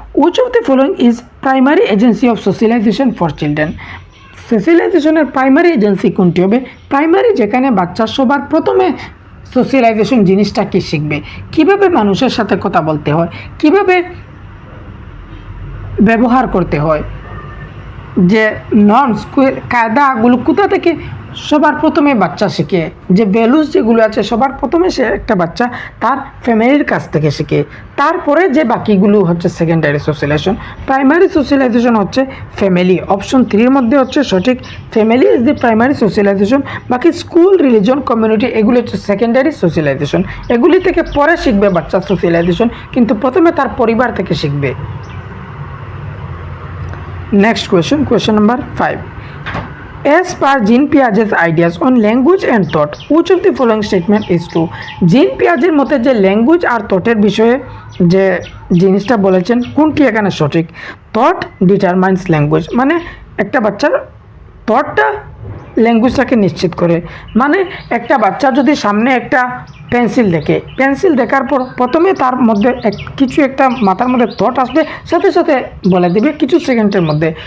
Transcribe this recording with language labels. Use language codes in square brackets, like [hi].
[en] Which of the following is primary agency of socialization for children? [bn] সোশ্যালাইজেশনের primary agency কোনটি হবে? Primary যেখানে বাচ্চা সবার প্রথমে সোশ্যালাইজেশন জিনিসটা কি শিখবে, কিভাবে মানুষের সাথে কথা বলতে হয়, কিভাবে ব্যবহার করতে হয়, যে নর্মস কায়দাগুলো কোথা থেকে সবার প্রথমে বাচ্চা শেখে, যে ভ্যালুস যেগুলো আছে সবার প্রথমে সে একটা বাচ্চা তার ফ্যামিলির কাছ থেকে শেখে, তারপরে যে বাকিগুলো হচ্ছে সেকেন্ডারি সোশ্যালাইজেশন। প্রাইমারি সোশ্যালাইজেশন হচ্ছে ফ্যামিলি। অপশন 3-এর মধ্যে হচ্ছে সঠিক, [en] Family is the primary socialization. [bn] বাকি স্কুল, রিলিজন, কমিউনিটি এগুলো হচ্ছে সেকেন্ডারি সোশ্যালাইজেশন। এগুলি থেকে পরে শিখবে বাচ্চা সোশ্যালাইজেশন, কিন্তু প্রথমে তার পরিবার থেকে শিখবে। [en] Next question number 5. As per Jean Piaget's ideas on language and thought, which of the following statement is true? [bn] Jean Piaget মতে যে ল্যাঙ্গুয়েজ আর থটের বিষয়ে যে জিনিসটা বলেছেন কোনটি এখানে সঠিক? [en] thought determines language, [bn] মানে একটা বাচ্চার থটটা ল্যাঙ্গুয়েজটাকে নিশ্চিত করে। মানে একটা বাচ্চা যদি সামনে একটা পেন্সিল দেখে, পেন্সিল দেখার পর প্রথমে তার মধ্যে কিছু একটা মাথার মধ্যে থট আসবে, সাথে সাথে বলে দেবে কিছু সেকেন্ডের মধ্যে।